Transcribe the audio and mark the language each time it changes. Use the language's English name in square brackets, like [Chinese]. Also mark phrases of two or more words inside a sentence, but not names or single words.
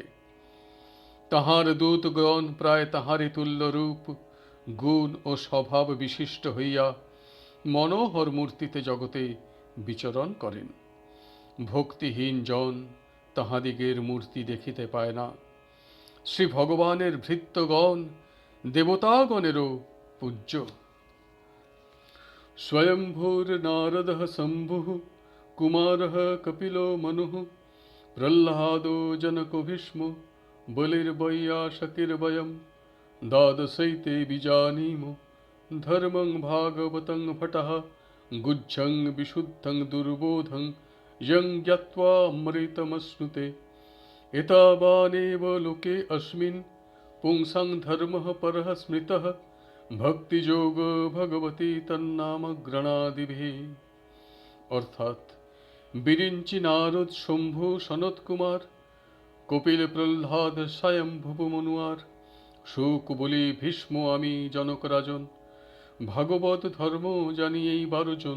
[Bangla] তাহার দূতগণ প্রায় তাহারই তুল্য রূপ, গুণ ও স্বভাব বিশিষ্ট হইয়া মনোহর মূর্তিতে জগতে বিচরণ করেন। ভক্তিহীন জন তাহাদিগের মূর্তি দেখিতে পায় না। শ্রী ভগবানের ভৃত্যগণ দেবতাগণেরও পূজ্য। [Sanskrit] স্বয়ম্ভূর নারদঃ শম্ভুঃ কুমারঃ কপিলো মনুঃ প্রহ্লাদো জনকো ভীষ্ম বলির্বৈয়াসকির্বয়ম দ্বাদশৈতে বিজানীম ধর্মং ভাগবতং ভটঃ গুহ্যং বিশুদ্ধং দুর্বোধং यं ज्ञात्वा अमृतमश्नुते एतावानेव लोके अस्मिन् पुंसां धर्मः परः स्मृतः भक्तियोग भगवती तन्नाम ग्रणादिभिः। [Bangla] অর্থাৎ বিরিঞ্চি নারদ, শম্ভু, সনত কুমার, কপিল, প্রহ্লাদ, স্বয়ম্ভুব মনুয়ার, শুক, বলি, ভীষ্ম, আমি জনক রাজন ভাগবত ধর্ম জানি এই 12 জন।